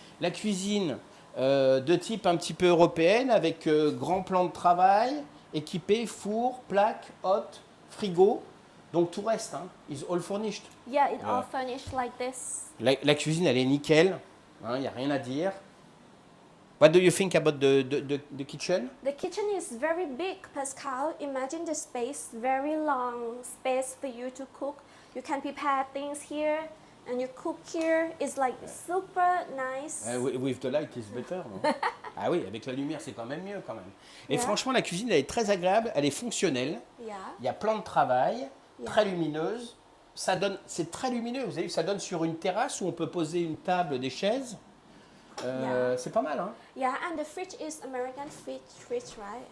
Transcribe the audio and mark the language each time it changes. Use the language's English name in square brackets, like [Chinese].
[French] La cuisine de type un petit peu européenne, avec grand plan de travail, équipé, four, plaque, hotte, frigo, donc tout reste, hein, [English] is all furnished. Yeah, it all Yeah. furnished like this. [French] La cuisine, elle est nickel, il n'y a rien à dire. [English] What do you think about the kitchen? The kitchen is very big, Pascal. Imagine the space, very long space for you to cook. You can prepare things here and you cook here. It's like super nice. With the light is better, non? [French] Ah oui, avec la lumière, c'est quand même mieux quand même. Et [English] Yeah. [French] franchement, la cuisine, elle est très agréable, elle est fonctionnelle. [English] Yeah. [French] Il y a plein de travail, [English] Yeah. [French] très lumineuse. Ça donne, c'est très lumineux. Vous avez vu, ça donne sur une terrasse où on peut poser une table, des chaises. [English] Yeah. [French] C'est pas mal, hein? [English] Yeah, and the fridge is American fridge, right?